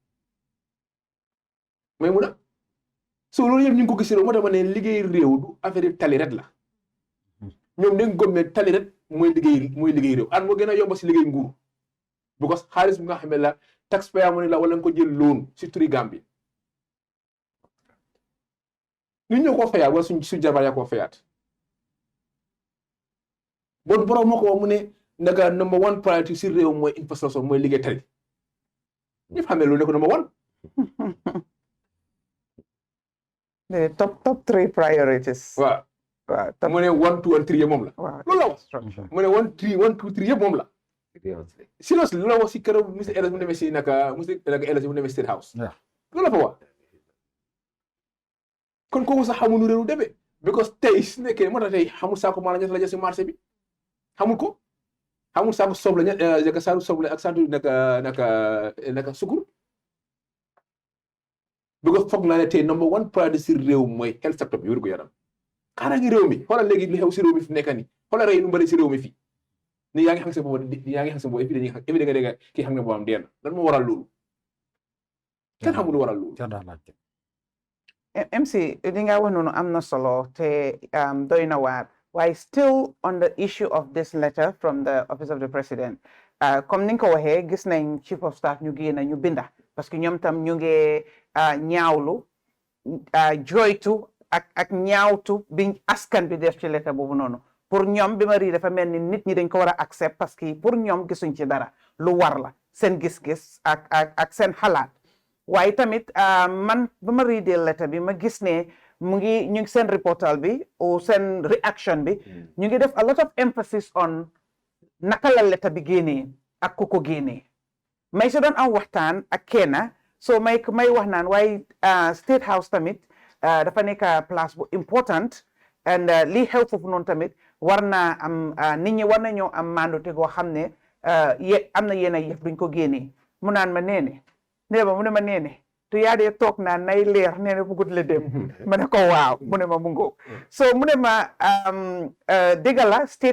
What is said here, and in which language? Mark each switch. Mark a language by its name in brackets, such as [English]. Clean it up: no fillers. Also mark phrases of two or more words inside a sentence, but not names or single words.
[Wolof] may mun a so loolu yëpp ñu ngi ko gis réew moo tax ma ne liggéey réew du affaire tali ret la ñoom dañ gëm ne tali ret mooy liggéey réew an moo gën a yomb si liggéey nguur because xaalis bi nga xam ne la [English] taxpayer money [Wolof] la wala nga ko jël loan si turi Gambie ñun ñoo koo fayaat wala suñ jabar yaa koo fayaat bon borom moo ko wax mu ne naka [English] number 1 priority [Wolof] si réew mooy infrastructure mooy liggéey tali ñëpp xam ne loolu ne ko number 1 [English] the top 3 priorities. [Wolof] waaw mu ne 1 2 and 3 yëpp moom la. loolu la wax mu ne 1 2 3 yëpp moom la. seriously loolu la wax si keroog monsieur Ellis mu demee si naka Ellis mu demee State House. loolu la fa wax. kon kooku sax xamuñu réew demee. because tey su nekkee moo tax tey xamul saako maanaam ñett la jël si marché bi xamul ko xamul saako soble ñett saako soble ak saako naka sukur. because foog naa ne tey [English] number 1 priority [Wolof] si réew mooy [English] health sector [Wolof] bi wér gu yaram. kaaraange réew mi xoolal léegi li xew si réew mi fi nekk nii xoolal rey lu bëri si réew mi fii ni yaa ngi xam sa bopp yaa ngi xam sa bopp [French] et puis [Wolof] dañuy xam [French] et puis [Wolof] da nga dégg kii xam ne boppam dee na lan moo waral loolu kenn xamul waral loolu. MC li nga wax noonu am na solo te doy na waar waaye [English] still on the issue of this letter from the office of the president [Wolof] comme ni nga ko waxee gis nañ [English] chief of staff [Wolof] ñu génn ñu binda parce que ñoom tam ñu ngi ñaawlu joytu ak ñaawtu bi askan bi def ci lettre boobu noonu pour ñoom bi ma rii dafa mel ni nit ñi dañ ko war a accept [French] parce que pour [Wolof] ñoom gisuñ ci dara lu war la seen gis-gis ak seen xalaat waaye tamit man ba ma riidee lettre bi ma gis ne mu ngi ñu ngi seen reportal bi ou seen reaction bi ñu ngi def [English] a lot of emphasis on [Wolof] naka la lettre bi génnee ak ku ko génnee may si doon am waxtaan ak kenn so may wax naan waaye State House tamit dafa nekk place bu [English] important and [Wolof] lii xew foofu noonu tamit war naa am nit ñi war nañoo am mandate goo xam ne am na yenn yëf duñ ko génnee mu naan ma neene mu ne ma neene tu yaa dee toog naan nay leer neene bugut la dem ma ne ko waaw mu ne ma mu ngoo so mu ne ma dëgg la State